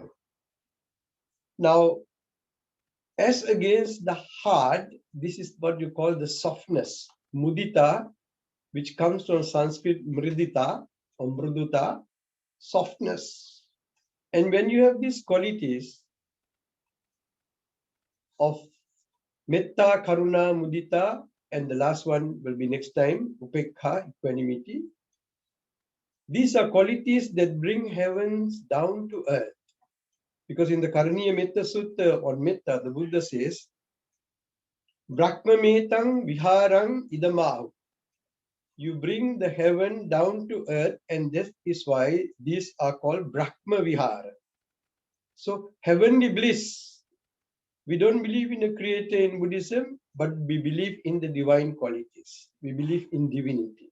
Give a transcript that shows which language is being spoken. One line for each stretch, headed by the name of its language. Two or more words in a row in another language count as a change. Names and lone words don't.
English: Now, as against the hard, this is what you call the softness, mudita, which comes from Sanskrit mridita or mruduta, softness. And when you have these qualities of
Pali: metta, karuna, mudita,
English: and the last one will be next time, upekha, equanimity. These are qualities that bring heavens down to earth. Because in the Karuna Metta Sutta on Metta, the Buddha says,
Pali: Brahma metang viharang idamahu.
English: You bring the heaven down to earth, and that is why these are called
Pali: Brahma Vihara.
English: So, heavenly bliss. We don't believe in a creator in Buddhism, but we believe in the divine qualities. We believe in divinity.